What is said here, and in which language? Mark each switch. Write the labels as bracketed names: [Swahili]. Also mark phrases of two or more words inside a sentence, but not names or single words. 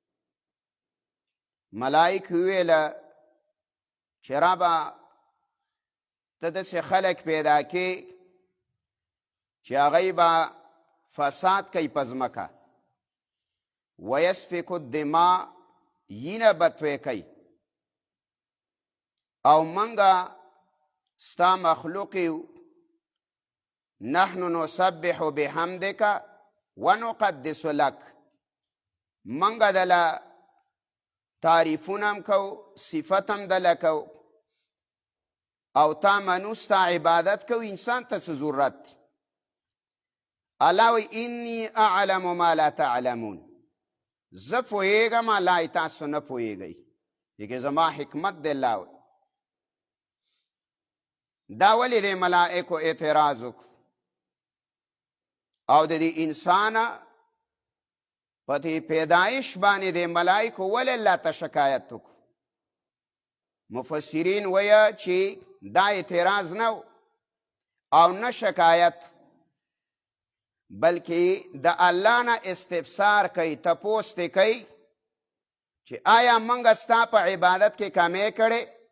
[Pashto] ملائکه ویله چې ربه ته داسې خلک پیدا کې چې هغوی به فساد کوي په ځمکه، [Arabic] ویسفک الدماء، [Pashto] وینه به توی کوي. او منګه ستا مخلوق یو، [Arabic] نحن نسبح بحمدک ونقدس لک. [Pashto] منګه دله تعریفونه هم کو، صفت هم دله کو، او تا منو ستا عبادت کو. انسان ته څه ضرورت دی؟ الله وی [Arabic] انی اعلم ما لا تعلمون. [Pashto] زه پوهېږم لا تاسو نه پوهېږئ دې کې زما حکمت دی الله وایي دا ولې د ملائکو اعتراض وکړو او د دې انسانه په دې پیدایش باندې د ملائکو ولې الله ته شکایت وکړو مفسرین وایه چې دا اعتراض نه او نه شکایت بلکې د الله نه استفسار کوي تپوس دې کوي چې آیا موږ ستا په عبادت کې کمی کړې